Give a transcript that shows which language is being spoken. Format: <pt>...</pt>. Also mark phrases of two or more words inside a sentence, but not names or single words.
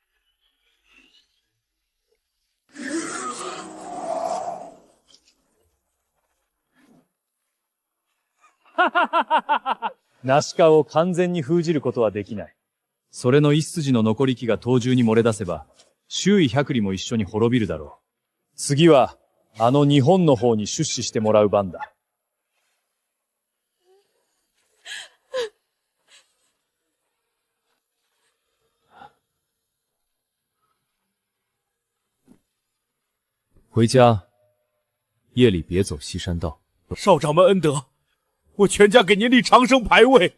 <ja>ナシカを完全に封じることはできない。それの一筋の残り気が東中に漏れ出せば、周囲100里も一緒に滅びるだろう。次は、あの日本の方に出資してもらう番だ。</ja> <zh>回家，夜里别走西山道。少掌门恩德，我全家给您立长生牌位。</zh>